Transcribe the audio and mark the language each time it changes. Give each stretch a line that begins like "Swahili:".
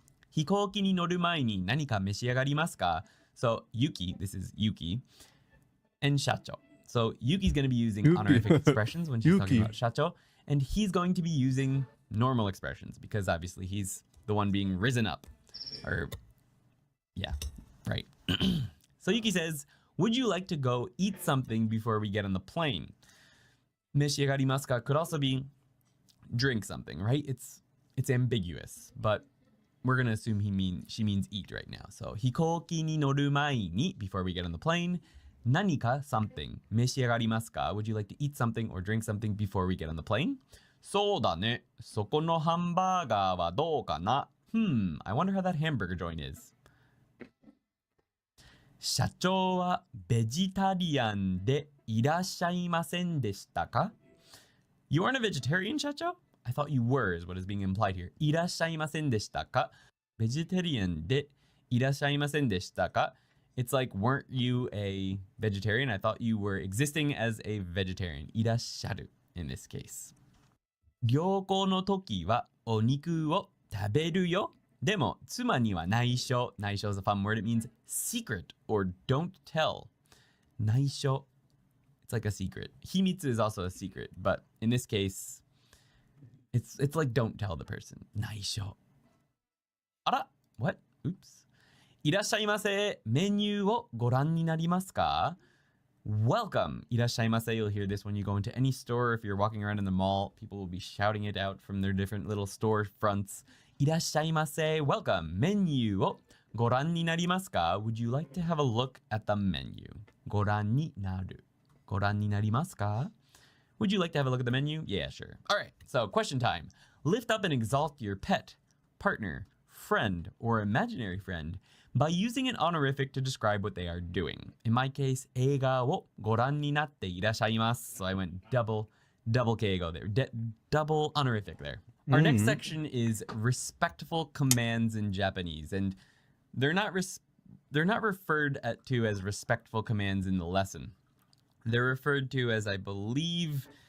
Japanese: 飛行機に乗る前に何か召し上がりますか?
English: So, Yuki, this is Yuki, and Shacho. So, Yuki's going to be using honorific expressions when she's talking about Shacho, and he's going to be using normal expressions because obviously he's the one being risen up. Or, yeah, right. So, Yuki says, would you like to go eat something before we get on the plane? 召し上がりますか could also be drink something, right? It's ambiguous, but we're going to assume she means eat right now. So,
Japanese: 飛行機に乗る前に
English: before we get on the plane, 何か something
Japanese: 召し上がりますか?
English: Would you like to eat something or drink something before we get on the plane?
Japanese: そうだね。そこのハンバーガーはどうかな?
English: I wonder how that hamburger joint is.
Japanese: 社長はベジタリアンでいらっしゃいませんでしたか?
English: You aren't a vegetarian, 社長? I thought you were is what is being implied here.
Japanese: いらっしゃいませんでしたか?Vegetarian でいらっしゃいませんでしたか?
English: It's like, weren't you a vegetarian? I thought you were existing as a vegetarian. いらっしゃる in this case.
Japanese: 旅行の時はお肉を食べるよ。でも妻には内緒。
English: 内緒 is a fun word. It means secret or don't tell. 内緒.It's like a secret. 秘密 is also a secret, but in this case, it's like don't tell the person.
Japanese: 内緒.あら?
English: What? Oops.
Japanese: いらっしゃいませ。メニューをご覧になりますか?
English: Welcome.
Japanese: いらっしゃいませ.
English: You'll hear this when you go into any store. If you're walking around in the mall, people will be shouting it out from their different little store fronts.
Japanese: いらっしゃいませ.
English: Welcome.
Japanese: メニューをご覧になりますか?
English: Would you like to have a look at the menu?
Japanese: ご覧になる。ご覧になりますか?
English: Would you like to have a look at the menu? Yeah, sure. All right. So, question time. Lift up and exalt your pet, partner, friend, or imaginary friend by using an honorific to describe what they are doing.
Japanese: In my case, 映画をご覧になっていらっしゃいます.
English: So I went double keigo there. Double honorific there. Our next section is respectful commands in Japanese, and they're not referred to as respectful commands in the lesson. They're referred to as, I believe,